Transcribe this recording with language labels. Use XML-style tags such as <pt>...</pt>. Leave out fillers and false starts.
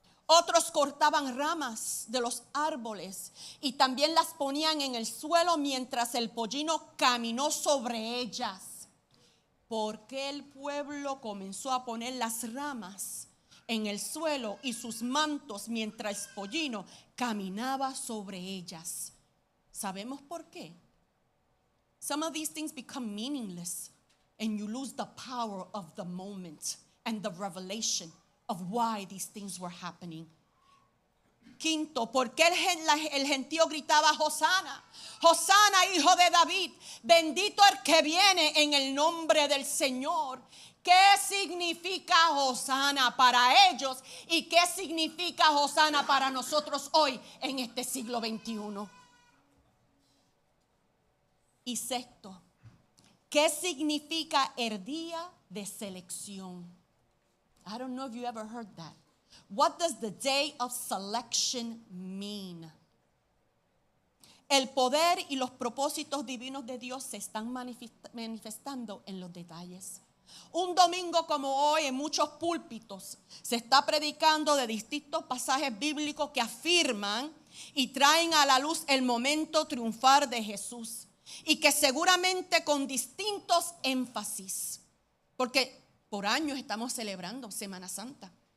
<es>Otros cortaban ramas de los árboles y también las ponían en el suelo mientras el pollino caminó sobre ellas. ¿Por qué el pueblo comenzó a poner las ramas en el suelo y sus mantos mientras el pollino caminaba sobre ellas? ¿Sabemos por qué?</es> <en>Some of these things become meaningless and you lose the power of the moment and the revelation of why these things were happening.</en> <es>Quinto, ¿por qué el gentío gritaba Hosana? Hosana, hijo de David, bendito el que viene en el nombre del Señor. ¿Qué significa Hosana para ellos y qué significa Hosana para nosotros hoy en este siglo XXI? Y sexto, ¿qué significa el día de selección?</es> <en>I don't know if you ever heard that. What does the day of selection mean?</en> <es>El poder y los propósitos divinos de Dios se están manifestando en los detalles. Un domingo como hoy en muchos púlpitos se está predicando de distintos pasajes bíblicos que afirman y traen a la luz el momento triunfal de Jesús y que seguramente con distintos énfasis, porque por años estamos celebrando Semana Santa.</es>